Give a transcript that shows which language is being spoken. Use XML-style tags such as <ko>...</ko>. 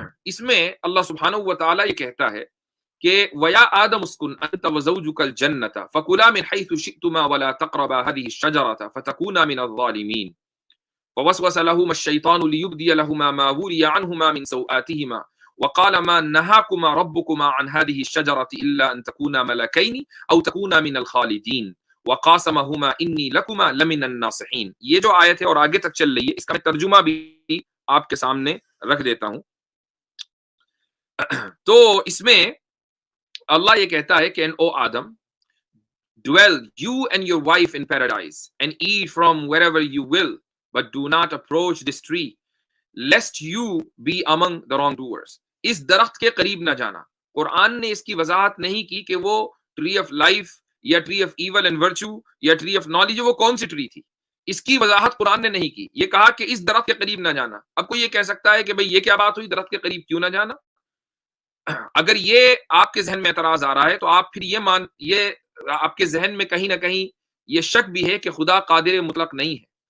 <ur>اس میں اللہ سبحانہ و تعالیٰ یہ کہتا ہے کہ</ur> <ar>وَيَا آدَمُ اسْكُنْ أَنْتَ وَزَوْجُكَ الْجَنَّةَ فَكُلَا مِنْ حَيْثُ شِئْتُمَا وَلَا تَقْرَبَا هَذِهِ الشَّجَرَةَ فَتَكُونَا مِنَ الظَّالِمِينَ فَوَسْوَسَ لَهُمَا الشَّيْطَانُ لِيُبْدِيَ لَهُمَا مَا وُرِيَ عَنْهُمَا مِنْ سَوْآتِهِمَا وَقَالَ مَا نَهَاكُمَا رَبُّكُمَا عَنْ هَذِهِ الشَّجَرَةِ إِلَّا أَنْ تَكُونَا مَلَكَيْنِ أَوْ تَكُونَا مِنَ الْخَالِدِينَ وَقَاسَمَهُمَا إِنِّي لَكُمَا لَمِنَ النَّاصِحِينَ.</ar> <ur>یہ جو آیت ہے اور آگے تک چل رہی ہے، اس کا میں ترجمہ بھی آپ کے سامنے رکھ دیتا ہوں. تو اس میں اللہ یہ کہتا ہے کہ او آدم</ur> <en>dwell you and your wife in paradise and eat from wherever you will but do not approach this tree lest you be among the wrongdoers.</en> <ur>اس درخت کے قریب نہ جانا. قرآن نے اس کی وضاحت نہیں کی کہ وہ ٹری آف لائف یا tree of evil and virtue یا ٹری آف نالج وہ کون سی ٹری تھی. اس کی وضاحت قرآن نے نہیں کی. یہ کہا کہ اس درخت کے قریب نہ جانا. اب کوئی یہ کہہ سکتا ہے کہ بھئی یہ کیا بات ہوئی، درخت کے قریب کیوں نہ جانا؟ اگر یہ آپ کے ذہن میں اعتراض آ رہا ہے تو آپ پھر یہ آپ کے ذہن میں کہیں نہ کہیں یہ شک بھی ہے کہ خدا قادر مطلق نہیں ہے.</ur>